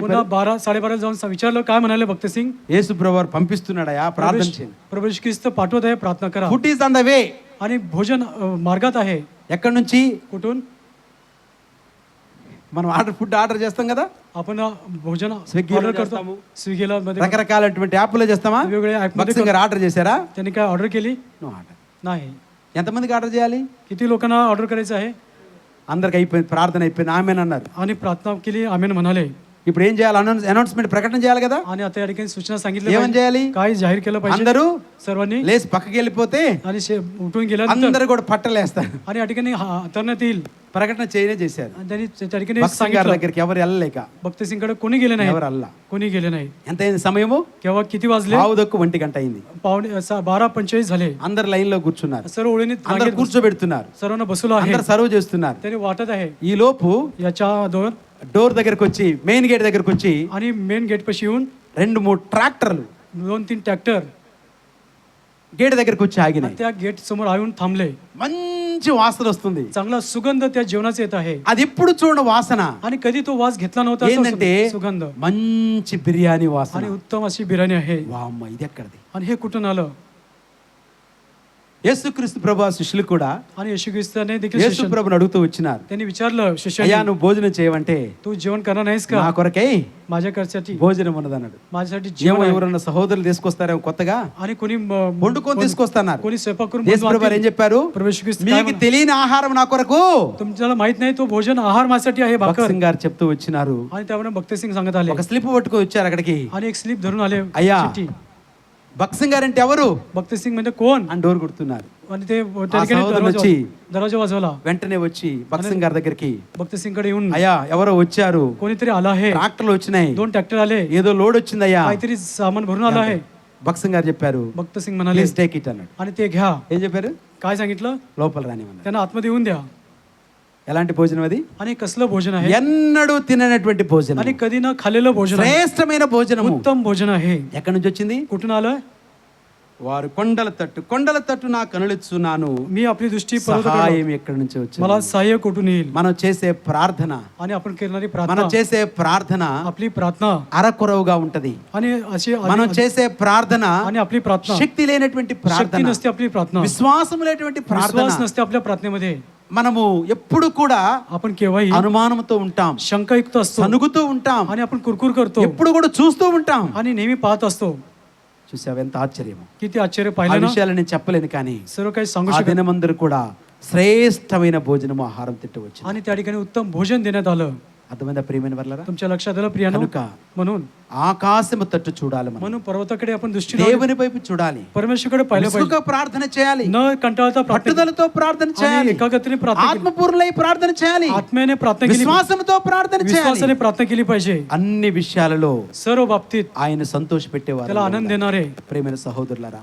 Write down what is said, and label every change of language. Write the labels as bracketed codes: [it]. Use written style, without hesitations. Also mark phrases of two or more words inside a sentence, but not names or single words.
[mr] पुन्हा [te] చెప్పారు? [mr] 12 12:30 जाऊन विचारलं, काय म्हणाले भक्त सिंग? [te] యేసు ప్రభువారు పంపిస్తున్నాడయా, ప్రార్థన చేయండి. [mr] प्रभू येशू ख्रिस्त पाठवत आहे, प्रार्थना करा. [en] food is on the way. [mr] आणि भोजन मार्गात आहे. [te] ఎక్కడి నుంచి? [mr] कुठून? [te] మనం ఫుడ్ ఆర్డర్ చేస్తాం కదా, [mr] आपण भोजन [te] స్విగ్గీలో [mr] ऑर्डर करतो. [te] చేస్తాము. [mr] स्विगीला मध्ये [te] రకరకాలైనటువంటి యాప్లో చేస్తామా? [mr] वेगवेगळ्या ऍप मध्ये [te] భక్సింగ్ గారు ఆర్డర్ చేశారా? [mr] त्यांनी काय ऑर्डर केली? [en] no order. [mr] नाही. [te] ఎంతమందికి ఆర్డర్ చేయాలి? [mr] किती लोकांना ऑर्डर करायचं आहे? [te] అందరికి అయిపోయింది, ప్రార్థన అయిపోయింది, ఆమెన్ అన్నారు. [mr] आणि प्रार्थना केली, आमेन म्हणाले. [te] ఇప్పుడు ఏం చేయాలి? అనౌన్స్మెంట్ ప్రకటన చేయాలి కదా. [mr] आणि आता या ठिकाणी सूचना सांगितली [te] ఏమని చేయాలి? [mr] काय जाहीर केलं पाहिजे [te] అందరూ [mr] सर्वांनी. [te] లేచి పక్కకి వెళ్ళిపోతే [mr] आणि उठून गेल्यानंतर [te] అందరూ కూడా పట్టలేస్తారు. [mr] आणि या ठिकाणी हाताळण्यात येईल. [te] ప్రకటన చేయనే చేశారు. [mr] आणि त्यांनी त्या ठिकाणी [te] భక్సింగ్ గారి [mr] सांगितलं. [te] దగ్గరికి ఎవరు వెళ్ళలేక, [mr] भक्त सिंगकडे कोणी गेले नाही. [te] ఎవరు అల్లా. [mr] कोणी गेले नाही. [te] ఎంత అయింది సమయము? [mr] केव्हा किती वाजले? [te] 1:15 అయింది. [mr] 12:45 झाले. [te] అందరు లైన్ లో కూర్చున్నారు. [mr] सर्व ओळीने [te] అందరు కూర్చోబెడుతున్నారు. [mr] सर्वांना बसवलं आहे. [te] అందరు సర్వ్ చేస్తున్నారు. [mr] त्यांनी वाटत आहे. [te] ఈ లోపు [mr] याच्या [te] డోర్ దగ్గరకు వచ్చి, [en] main gate [te] దగ్గరకు వచ్చి [mr] आणि [en] main gate [mr] पाशी येऊन [te] 2-3 ట్రాక్టర్లు [mr] 2-3 ट्रॅक्टर [te] గేట్ దగ్గరకు వచ్చి ఆగినాయి. [mr] त्या गेट समोर येऊन थांबले. [te] మంచి వాసన వస్తుంది. [mr] चांगला सुगंध त्या जेवणाचा येत आहे. [te] అది ఎప్పుడు చూడని వాసన. [mr] आणि कधी तो वास घेतला नव्हता असा [te] ఏంటంటే [mr] सुगंध. [te] మంచి బిర్యానీ వాసన. [mr] आणि उत्तम अशी बिर्याणी आहे. [te] వామ్మ, ఇది ఎక్కడిది? [mr] आणि हे कुठून आलं? [te] యేసుక్రీస్తు ప్రభు శిష్యులు కూడా [mr] आणि येशू ख्रिस्ताने देखील [te] యేసు ప్రభుని అడుగుతూ వచ్చినారు, [mr] त्यांनी विचारलं, [te] అయ్యా [mr] शिष्याने, [te] నువ్వు భోజనం చేయవంటే [mr] तू जेवण करणार नाहीस का? [te] నా కొరకై [mr] माझ्यासाठी [te] భోజనం ఉన్నదన్నాడు. [mr] माझ्यासाठी [te] ఏమో [mr] जेवण आहे. [te] ఎవరన్నా సహోదరులు తీసుకొస్తారేమో కొత్తగా, [mr] आणि कोणी [te] వండుకొని తీసుకొస్తున్నారు. [mr] कोणी स्वयंपाक करून [te] యేసు ప్రభు ఏం చెప్పారు? [mr] प्रभू येशू ख्रिस्त काय [te] మీకు [mr] म्हणाले? [te] తెలియని ఆహారం నా కొరకు. [mr] तुमच्याला माहित नाही तो भोजन आहार माझ्यासाठी आहे, भाकर. [te] భక్సింగ్ గారు చెప్తూ వచ్చినారు. [mr] आणि त्यामुळे भक्त सिंग सांगत आले. [te] ఒక స్లిప్ పట్టుకొని వచ్చారు అక్కడికి. [mr] आणि एक स्लिप धरून आले. [te] అయ్యా, [mr] चिठ्ठी. [te] భక్సింగ్ గారు అంటే ఎవరు [mr] भक्त सिंग म्हणजे कोण? [te] అని డోర్ కొడుతున్నారు. [mr] आणि ते त्या ठिकाणी [te] సహోదరులు వచ్చి [mr] दरवाजा वाजवला. [te] వెంటనే వచ్చి భక్సింగ్ గారి దగ్గరికి, [mr] भक्त सिंग कडे येऊन, [te] అయ్యా ఎవరో వచ్చారు, [mr] कोणीतरी आला आहे. [te] ట్రాక్టర్లు వచ్చినాయి, [mr] 2 ट्रॅक्टर आले, [te] ఏదో లోడ్ వచ్చిందయ్యా. [mr] काहीतरी सामान भरून आलं आहे. [te] భక్సింగ్ గారు చెప్పారు, [mr] भक्त सिंग म्हणाले, [en] please take it [te] అన్నాడు. [mr] आणि ते घ्या. [te] ఏం చెప్పారు? [mr] काय सांगितलं? [te] లోపల రానివన్నారు. [mr] त्यांना आतमध्ये येऊन द्या. [te] ఎలాంటి భోజనం అది? [mr] आणि कसलं भोजन आहे? [te] ఎన్నడూ తిననటువంటి భోజనం, [mr] आणि कधी न खाल्लेलं भोजन आहे. [te] శ్రేష్టమైన భోజనము. [mr] उत्तम भोजन आहे. [te] ఎక్కడి నుంచి వచ్చింది? [mr] कुठून आलं? [te] వారు కొండల తట్టు నా కనులెచ్చున్నాను, [mr] मी आपली दृष्टी पर्वताकडे [te] సహాయం ఎక్కడి నుంచి వచ్చింది? [mr] मला सहाय्य कुठून येईल? [te] మనం చేసే ప్రార్థన, [mr] आणि आपण करणारी [te] మనం [mr] प्रार्थना, [te] చేసే ప్రార్థన [mr] आपली प्रार्थना [te] అరకొరవుగా ఉంటది. [mr] आणि अशी [te] మనం చేసే ప్రార్థన [mr] आणि आपली प्रार्थना [te] శక్తి లేనటువంటి [mr] शक्ती [te] ప్రార్థన, [mr] नसते. आपली प्रार्थना [te] విశ్వాసం లేనటువంటి ప్రార్థన. [mr] विश्वास नसते आपल्या प्रार्थनेमध्ये. [te] మనము ఎప్పుడు కూడా [mr] आपण केव्हाही [te] అనుమానంతో ఉంటాం, [mr] शंकायुक्त असतो [te] సనుగుతూ ఉంటాం, [mr] आणि आपण कुरकुर करतो [te] ఎప్పుడు కూడా చూస్తూ ఉంటాం. [mr] आणि नेहमी पाहत असतो. [te] చూసావు ఎంత ఆశ్చర్యము. [mr] किती आश्चर्य [te] ఆ [mr] पाहिलं ना. [te] విషయాలు నేను చెప్పలేను, కానీ [mr] सर्व काही सांगू [te] ఆ [mr] शकत. [te] దినమందరూ కూడా శ్రేష్టమైన భోజనము ఆహారం తిట్టవచ్చు. [mr] आणि त्या ठिकाणी उत्तम भोजन देण्यात आलं. [te] అర్థమైందా ప్రియమైన వర్లరా? [mr] तुमच्या लक्षात आलं प्रियानो? [te] కనుక [mr] म्हणून [te] ఆకాశము తట్టు చూడాలి మనం, [mr] म्हणून पर्वताकडे आपण दृष्टी लावली, [te] దేవుని వైపు చూడాలి, [mr] परमेश्वरकडे पाहिलं पाहिजे, [te] విసుగుగా ప్రార్థన చేయాలి, [mr] न कंटाळता प्रार्थना [te] పట్టుదలతో ప్రార్థన [mr] आणि [te] చేయాలి, [mr] एकाग्रतेने प्रार्थना केली, [te] ఆత్మపూర్ణై ప్రార్థన చేయాలి, [mr] आत्म्याने प्रार्थना केली, [te] విశ్వాసంతో ప్రార్థన చేయాలి. [mr] विश्वासाने प्रार्थना केली पाहिजे. [te] అన్ని విషయాలలో [mr] सर्व बाबतीत [te] ఆయన సంతోషపెట్టేవారు. [mr] त्याला आनंद देणारे. [te] ప్రియమైన సహోదరులారా,